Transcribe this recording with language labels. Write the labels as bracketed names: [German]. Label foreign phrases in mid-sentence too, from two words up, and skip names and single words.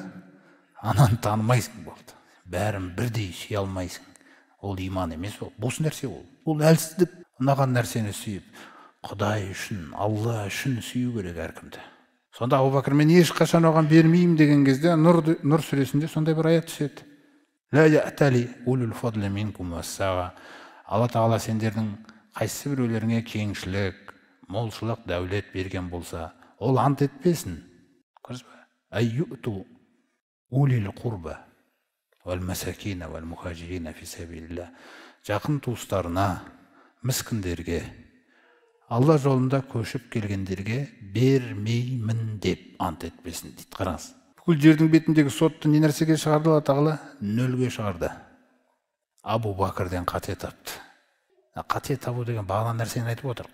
[Kazakh] Ананы танымайсың болды. Бәрін бірдей сүйе алмайсың. Ол иман емес ол. Бос нәрсе ол. Ол әлсіздік. Ұнаған нәрсені сүйіп, Құдай үшін, Алла үшін сүю керек әркімді. Сонда Абу Бакыр мен ешқашан оған бермеймін деген кезде Нұр сүресінде сондай бір аят түседі. [Arabic] لا يأتل أولو الفضل منكم والسعة. [Kazakh] Алла Тағала сендердің қайсы біреулеріңе кеңшілік, молшылық, дәулет берген болса, ол ант етпесін. [Arabic] أن يؤتوا أولي القربى والمساكين والمهاجرين في سبيل الله. [Kazakh] Жақын туыстарына, міскіндерге, Алла жолында көшіп келгендерге бермеймін деп ант етпесін дейді. Қараңыз. Бүкіл жердің бетіндегі сотты не нәрсеге шығарды Алла Тағала? Нөлге шығарды. Абу Бакырден қате тапты. Қате табу деген бағана нәрсені айтып отыр.